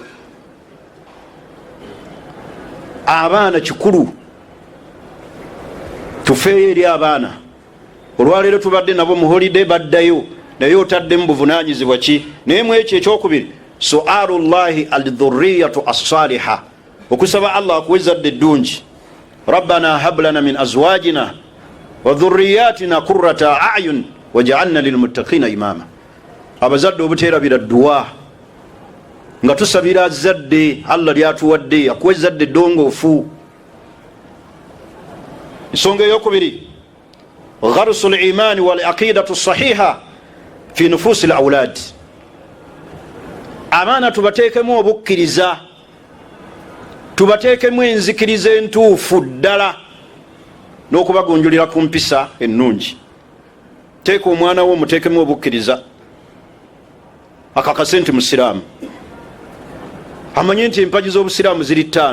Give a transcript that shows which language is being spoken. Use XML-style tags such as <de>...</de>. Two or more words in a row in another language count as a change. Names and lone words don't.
<lg>Abaana kikulu tufeeyo eri abaana. Olwaleero tubadde nabo mu holiday baddayo, naye otaddemu buvunaanyizibwa ki? Naye mu ekyo ekyokubiri,</lg> <ar>سؤال الله الذرية الصالحة,</ar> <lg>okusaba Allah akuwa ezzadde eddungi.</lg> <ar>ربنا هب لنا من أزواجنا وذرياتنا قرة أعين واجعلنا للمتقين إماما.</ar> <lg>Abazadde obuteerabira dduwa nga tusabira zadde Allah lyatuwadde, akuwa ezzadde eddongoofu. Ensonga eyokubiri,</lg> <ar>غرس الإيمان والعقيدة الصحيحة في نفوس الأولاد.</ar> <lg>Abaana tubateekemu obukkiriza, tubateekemu enzikiriza entuufu ddala n'okubagonjulira ku mpisa ennungi. Teeka omwana wo muteekemu obukkiriza, akakase nti musiraamu, amanye nti empagi z'obusiraamu ziri 5.</lg>